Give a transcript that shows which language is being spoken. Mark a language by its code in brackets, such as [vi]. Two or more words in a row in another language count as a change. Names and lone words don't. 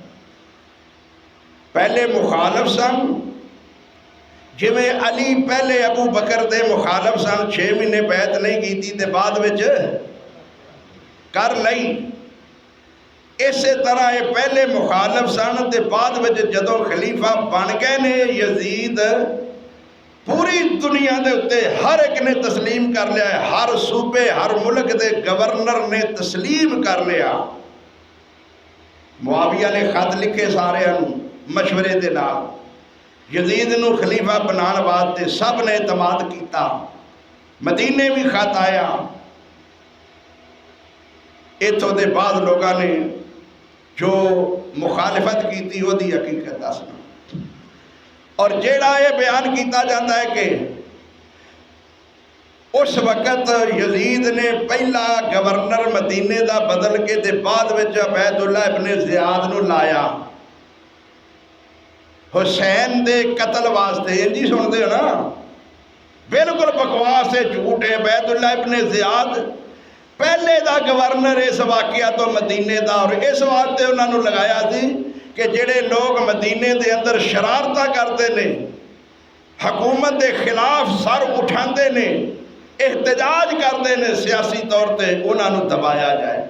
[pa] پہلے مخالف سن، جی میں علی پہلے ابو بکر دے مخالف سن، 6 مہینے [ur] بیعت نہیں کی تھی [pa] تے بعد وچ کر لئی، اسی طرح یہ پہلے مخالف سن تے بعد وچ جدوں خلیفہ بن گئے نے یزید، پوری دنیا دے اتے ہر ایک نے تسلیم کر لیا ہے، ہر صوبے ہر ملک دے گورنر نے تسلیم کر لیا۔ معاویہ نے خط لکھے سارے مشورے دے نال، یزید نو خلیفہ بنان واسطے سب نے اعتماد کیتا، مدینے بھی خط آیا، ایتھوں دے بعد لوگاں نے [ur] جو مخالفت کی تھی [pa] وہ دی حقیقت دسنا۔ اور جیڑا یہ بیان کیتا جاتا ہے کہ اس وقت یزید نے پہلا گورنر مدینے دا بدل کے تے بعد وچ عبید اللہ ابن زیاد نو لایا حسین دے قتل واسطے، انجی سن دے نا، بالکل بکواس ہے، جھوٹ ہے۔ عبید اللہ ابن زیاد پہلے دا گورنر اس واقعہ تو مدینے دا، اور اس واسطے [ur] انہوں نے لگایا تھی [pa] کہ جڑے لوگ مدینے دے اندر شرارتہ کرتے نے، حکومت دے خلاف سر اٹھاندے نے، احتجاج کرتے نے سیاسی طور تے، انہوں نے دبایا جائے۔